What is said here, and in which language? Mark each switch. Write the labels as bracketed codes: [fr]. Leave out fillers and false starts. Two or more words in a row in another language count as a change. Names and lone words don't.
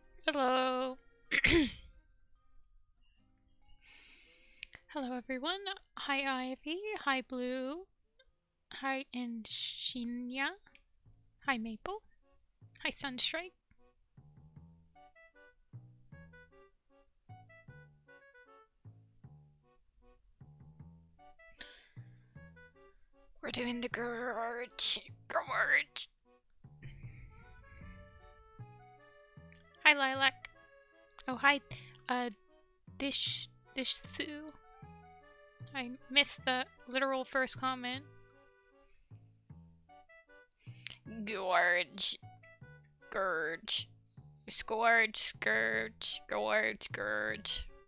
[en] Hello. Hello everyone. Hi Ivy. Hi Blue. Hi Inshinya. Hi Maple. Hi Sunstrike. We're doing the Gorge. Gorge. Hi Lilac. Oh hi Dish Sue. I missed the literal first comment. Gorge. Gorge. Scourge, Scourge, Gorge, Gorge.